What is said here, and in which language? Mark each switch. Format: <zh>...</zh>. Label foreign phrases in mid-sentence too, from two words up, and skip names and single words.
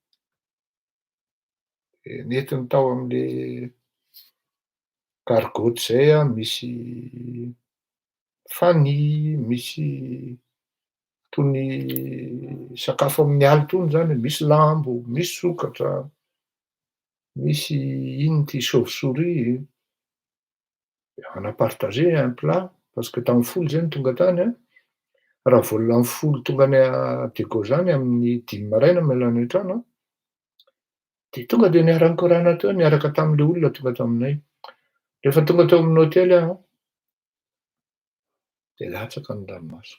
<mg>De nentiny tao am'le gargotte zay misy fany, misy tony sakafo amin'ny aly tony zany, misy lambo, misy sokatra, misy ino ty chauve-souris.</mg> <fr>On a partagé un plat parce que</fr> <mg>tamin'ny folo zay ny tonga tany. Raha vao lany folo tonga any Diego zany amin'ny 5 maraina miala any an-trano de tonga de niara nikorana teo niaraka tam'le olona tonga taminay. Rehefa tonga teo amin'ny hôtely aho de latsaka ny ranomasoko.</mg>